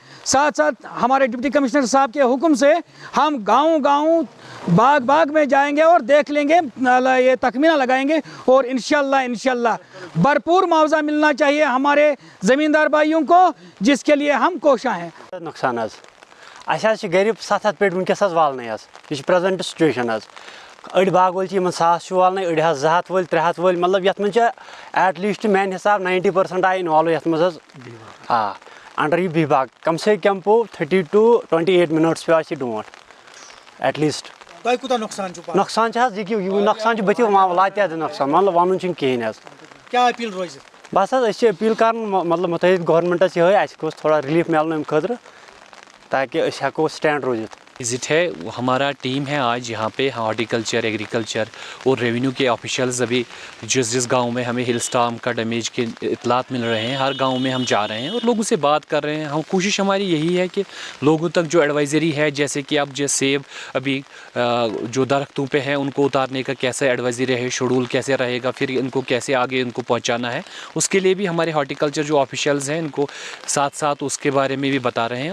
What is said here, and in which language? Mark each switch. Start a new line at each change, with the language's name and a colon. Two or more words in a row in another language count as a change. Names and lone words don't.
Urdu: ساتھ ساتھ ہمارے ڈپٹی کمشنر صاحب کے حکم سے ہم گاؤں باغ میں جائیں گے اور دیکھ لیں گے، یہ تخمینہ لگائیں گے اور انشاءاللہ بھرپور معاوضہ ملنا چاہیے ہمارے زمیندار بھائیوں کو، جس کے لیے ہم کوشاں ہیں.
Kashmiri: نقصان اَسہِ گَرِ 7 پیٹہِ وٕنکٮ۪س والنٕے یہِ چھِ
English: present situation
Kashmiri: أڑۍ باغ وٲلۍ چھِ یِمن 100 والنٕے، أڑۍ 200 وٲلۍ 300 وٲلۍ، مطلب یَتھ منٛز چھِ
English: at least
Kashmiri: میانہِ حساب 90% آیہِ اِنوالو یَتھ منٛز انڈر یہِ بہی باغ کم سے کم پوٚو
English: 30 to 28 minutes
Kashmiri: پیٚو اَسہِ یہِ ڈونٛٹھ
English: at least.
Kashmiri: نۄقصان چھِ حظ یہِ نۄقصان چھُ بٕتھِ واتہِ نۄقصان، مطلب وَنُن چھُنہٕ کِہیٖنۍ حظ. بس حظ أسۍ چھِ أپیٖل کران مطلب مُتحد گورمنٹس یِہوٚے اَسہِ گوٚژھ تھوڑا رِلیٖف مِلُن اَمہِ خٲطرٕ تاکہ أسۍ ہٮ۪کو سٹینڈ روٗزِتھ.
Urdu: وزٹ ہے ہمارا ٹیم ہے آج یہاں پہ
English: horticulture, agriculture
Urdu: اور ریونیو کے آفیشلز. ابھی جس گاؤں میں ہمیں
English: hail storm
Urdu: کا ڈیمیج کے اطلاعات مل رہے ہیں، ہر گاؤں میں ہم جا رہے ہیں اور لوگوں سے بات کر رہے ہیں. ہم کوشش ہماری یہی ہے کہ لوگوں تک جو ایڈوائزری ہے، جیسے کہ اب سیب ابھی جو درختوں پہ ہیں ان کو اتارنے کا کیسے ایڈوائزری ہے، شیڈول کیسے رہے گا، پھر ان کو کیسے آگے ان کو پہنچانا ہے، اس کے لیے بھی ہمارے ہارٹیکلچر جو آفیشلز ہیں ان کو ساتھ ساتھ اس کے بارے میں بھی بتا رہے ہیں.